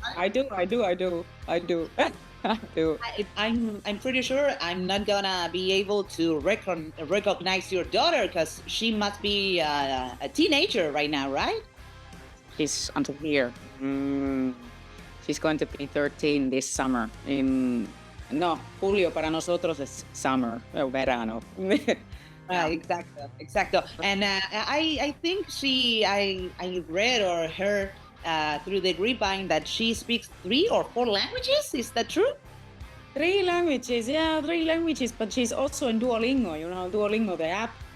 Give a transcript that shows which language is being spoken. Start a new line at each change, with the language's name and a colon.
English: yeah. I do. I do. I'm pretty sure I'm not gonna be able to recognize your daughter, because she must be a teenager right now, right? She's until here. She's going to be 13 this summer.
Spanish: No, julio para nosotros es summer, verano.
English: Yeah.
Spanish: Exacto, exacto.
English: And I think I read or heard through the grapevine that she speaks 3 or 4 languages. Is that true? Three languages, yeah, three languages, but she's also in Duolingo, Duolingo, the app.